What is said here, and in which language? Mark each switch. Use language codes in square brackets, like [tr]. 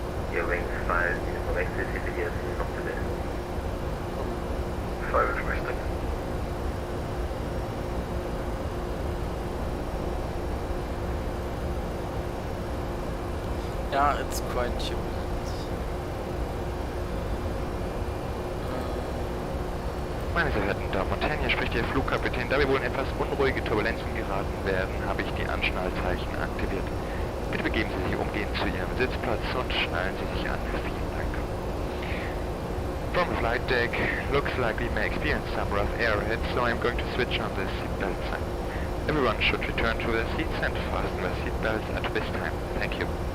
[en] Hearing 5 Uniform X-ray, city is not today. 5 requesting. Yeah, it's quite turbulent. [de] Meine sehr verehrten Damen und Herren, hier spricht Ihr Flugkapitän. Da wir wohl in etwas unruhige Turbulenzen geraten werden, habe ich die Anschnallzeichen aktiviert. Bitte begeben Sie sich umgehend zu Ihrem Sitzplatz und schnallen Sie sich an. Vielen Dank. [en] From the flight deck, looks like we may experience some rough air ahead, so I'm going to switch on the seatbelt sign. Everyone should return to their seats and fasten their seatbelts at this time. Thank you.